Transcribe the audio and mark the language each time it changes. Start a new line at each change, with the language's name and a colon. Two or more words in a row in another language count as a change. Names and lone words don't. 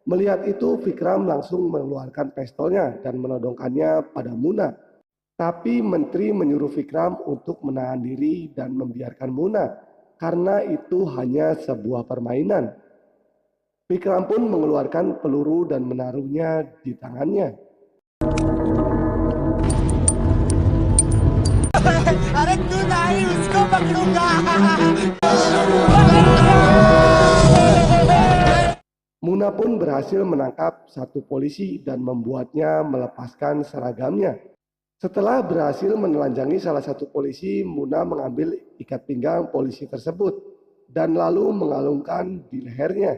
Indonesian: Melihat itu, Vikram langsung mengeluarkan pistolnya dan menodongkannya pada Muna. Tapi menteri menyuruh Vikram untuk menahan diri dan membiarkan Muna, karena itu hanya sebuah permainan. Vikram pun mengeluarkan peluru dan menaruhnya di tangannya.
Hindi: अरे तू नहीं उसको पकड़ूंगा।
Indonesian: Muna pun berhasil menangkap satu polisi dan membuatnya melepaskan seragamnya. Setelah berhasil menelanjangi salah satu polisi, Muna mengambil ikat pinggang polisi tersebut dan lalu mengalungkan di lehernya.